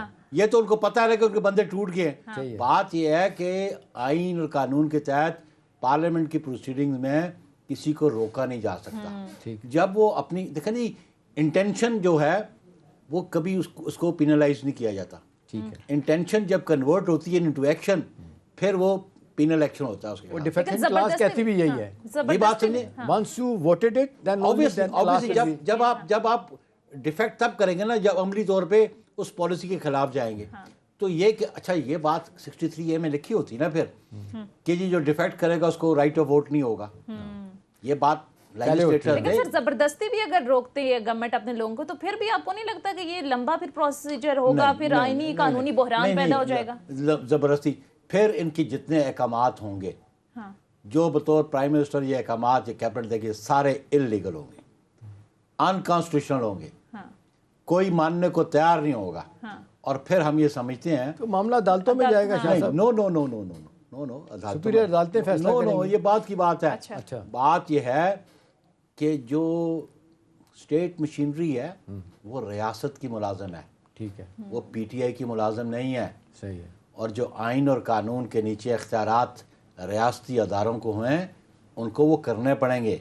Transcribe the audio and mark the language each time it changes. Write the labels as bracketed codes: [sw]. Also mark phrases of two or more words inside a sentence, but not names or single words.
[ur] یہ تو ان کو پتا ہے کہ ان کے بندے ٹوٹ گئے۔ بات یہ ہے کہ آئین اور قانون کے تحت پارلیمنٹ کی پروسیڈنگز میں کسی کو روکا نہیں جا سکتا. جب وہ اپنی دیکھا نہیں انٹینشن جو ہے وہ کبھی اس کو پنلائز نہیں کیا جاتا. ٹھیک ہے، انٹینشن جب کنورٹ ہوتی ہے [en] into action [ur] پھر وہ [en] penal action [ur] ہوتا ہے اس کے. وہ ڈیفینسیو کلاس کہتی بھی یہی ہے. یہ بات سمجھے, [en] Once you voted it then [ur] اوبویسلی جب آپ ڈیفیکٹ تب کریں گے نا جب عملی طور پے اس پالیسی کے خلاف جائیں گے. تو یہ کہ اچھا یہ بات 63A میں لکھی ہوتی نا پھر کہ جی جو ڈیفیکٹ کرے گا اس کو [en] right of vote [ur] نہیں ہوگا, یہ بات لیجسلیٹر لیکن سر زبردستی بھی اگر روکتے ہیں گورنمنٹ اپنے لوگوں کو تو پھر بھی آپ کو نہیں لگتا کہ یہ لمبا پھر پروسیجر ہوگا, پھر آئینی قانونی بحران پیدا ہو جائے گا؟ زبردستی پھر ان کی جتنے احکامات ہوں گے جو بطور [en] prime minister [ur] یہ احکامات یہ کیبنٹ دے گی سارے انلیگل ہوں گے, انکانسٹیٹیوشنل ہوں گے, کوئی ماننے کو تیار نہیں ہوگا. اور پھر ہم یہ سمجھتے ہیں تو معاملہ عدالتوں میں جائے گا شاہ صاحب. [en] No no no no no no no [ur] سپیریئر عدالتیں فیصلہ کریں گی. یہ بات کی بات ہے. اچھا بات یہ ہے کہ جو [en] state machinery [ur] ہے وہ ریاست کی ملازم ہے, ٹھیک ہے, وہ پی ٹی آئی کی ملازم نہیں ہے. صحیح ہے. اور جو آئین اور قانون کے نیچے اختیارات ریاستی اداروں کو ہیں ان کو وہ کرنے پڑیں گے.